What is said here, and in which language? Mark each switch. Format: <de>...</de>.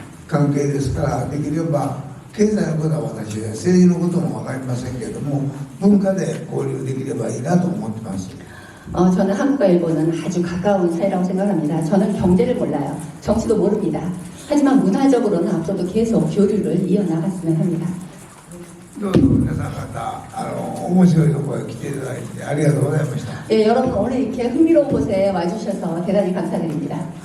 <ja>関係ですから、できれば経済のことは私は政治のことも分かりませんけれども、文化で交流できればいいなと思ってます。</ja> <ko>저는 한국과 일본은 아주 가까운 사이라고 생각합니다. 저는 경제를 몰라요. 정치도 모릅니다. 하지만 문화적으로는 앞으로도 계속 교류를 이어나갔으면 합니다.</ko> <ja>どうぞ皆さん方、面白いところへ来ていただいてありがとうございました。</ja> <ko>예, 여러분 오늘 이렇게 흥미로운 곳에 와주셔서 대단히 감사드립니다.</ko>